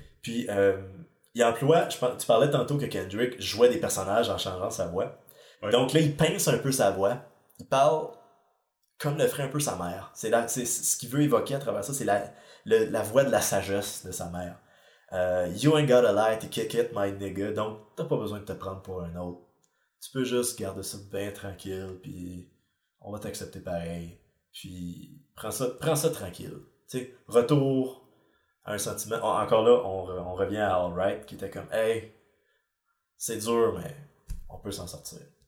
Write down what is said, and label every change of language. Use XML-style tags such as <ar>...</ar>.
<fr>Puis, il emploie... Tu parlais tantôt que Kendrick jouait des personnages en changeant sa voix. Oui. Donc là, il pince un peu sa voix. Il parle comme le ferait un peu sa mère. C'est ce qu'il veut évoquer à travers ça, c'est la voix de la sagesse de sa mère.</fr> <en>You ain't got a lie to kick it, my nigga.</en> <fr>Donc, t'as pas besoin de te prendre pour un autre. Tu peux juste garder ça bien tranquille, puis on va t'accepter pareil. Puis, prends ça tranquille. Tu sais, retour à un sentiment. Encore là, on revient à All Right, qui était comme, hey, c'est dur, mais on peut s'en sortir.</fr>